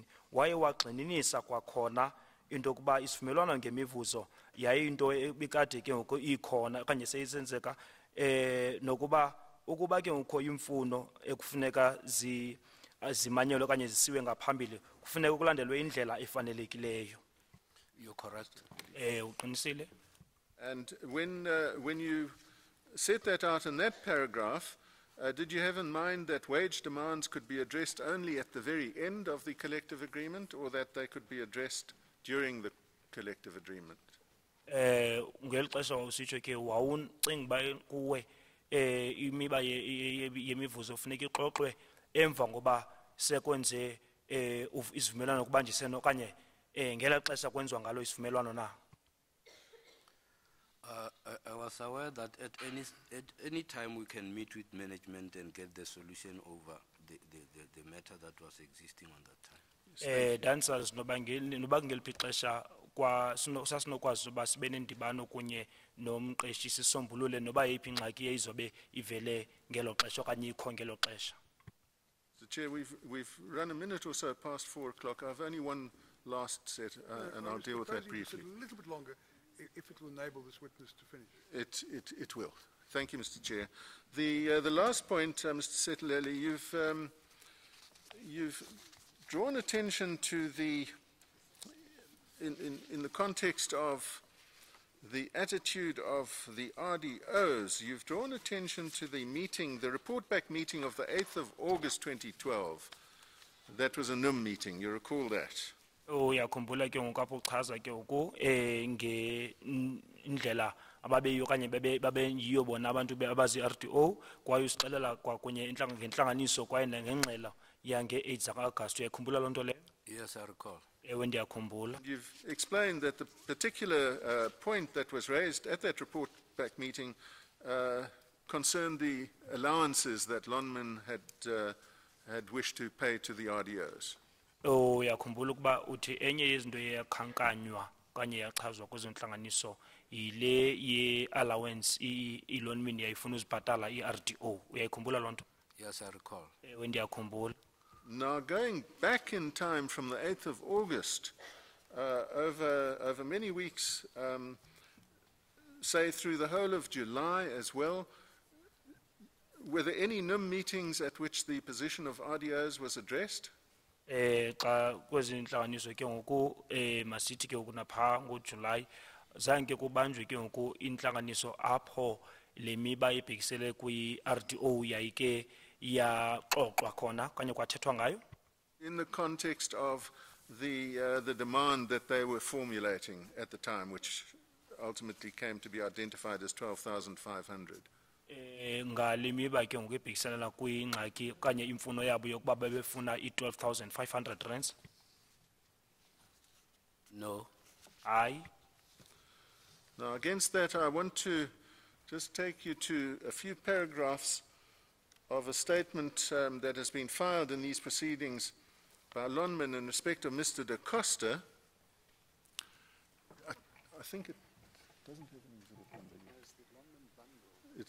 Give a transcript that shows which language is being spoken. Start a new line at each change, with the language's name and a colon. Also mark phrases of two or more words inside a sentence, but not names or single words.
Xhosa: Waye wagxininisa kwakhona into yokuba isivumelwano ngemivuzo yayinto ebikade ke ngoku ikhona okanye seyisenzeka nokuba ukuba ke ngokho imfuno ekufuneka zimanyelwe okanye zisiwe ngaphambili kufuneka kulandelwe indlela efanelekileyo.
English: You're correct.
Xhosa: Uqinisile?
English: And when you set that out in that paragraph, did you have in mind that wage demands could be addressed only at the very end of the collective agreement, or that they could be addressed during the collective agreement?
Xhosa: Ngeli xesha wawusitsho ke wawuncinga uba kuwe imiba yemivuzo funeka ixoxwe emva ngoba sekwenze isivumelwano kubanjisene okanye ngela xesha kwenziwa ngalo isivumelwano na?
English: I was aware that at any time we can meet with management and get the solution over the matter that was existing on that time.
Xhosa: Dancers noba ngeliphi ixesha sasinokwazi uba sibe nendibano kunye nomqeshi sisombulule noba yeyiphi ingxaki eyizobe ivele ngelo xesha okanye ikho ngelo xesha.
English: Mr. Chair, we've run a minute or so past 4 o'clock. I've only one last set, and I'll deal with that briefly. A little bit longer, if it will enable this witness to finish. It will. Thank you, Mr. Chair. The last point, Mr. Setlele, you've drawn attention to in the context of the attitude of the RDOs, you've drawn attention to the meeting, the report back meeting of the 8th of August 2012. That was a NUM meeting, you recall that?
Xhosa: Uyakhumbula ke ngoku apho uchaza ke ngoku ngendlela ababeyiyo okanye babeyiyo bona abantu abazi-RDO kwaye usixelela kwakunye ngentlanganiso kwaye nangengxelo yange-8 zaka-Agasti. Uyakhumbula loo nto leyo?
English: Yes, I recall.
Xhosa: Ewe ndiyakhumbula.
English: You've explained that the particular point that was raised at that report back meeting concerned the allowances that Lonman had wished to pay to the RDOs.
Xhosa: Uyakhumbula ukuba uthi enye yezinto yakhankanywa okanye yachazwa kwezo ntlanganiso yile ye-allowance i-Lonman yayifuna uzibhatala i-RDO. Uyayikhumbula loo nto?
English: Yes, I recall.
Xhosa: Ewe ndiyakhumbula.
English: Now, going back in time from the 8th of August, over many weeks, say through the whole of July as well, were there any NUM meetings at which the position of RDOs was addressed?
Xhosa: Xa kwezi ntlanganiso ke ngoku masithi ke ngoku napha ngoJuly zange kubanjwe ke ngoku intlanganiso apho le miba ibhekisele kwi-RDO yayike yaxoxwa khona kanye kwathethwa ngayo.
English: In the context of the demand that they were formulating at the time, which ultimately came to be identified as 12,500.
Xhosa: Ngale miba ke ngoku ebhekiselela kwingxaki okanye imfuno yabo yokuba bebefuna i-12,500 rands.
English: No.
Xhosa: Hayi.
English: Now, against that, I want to just take you to a few paragraphs of a statement that has been filed in these proceedings by Lonman in respect of Mr. Da Costa. I think it doesn't have an exhibit number yet.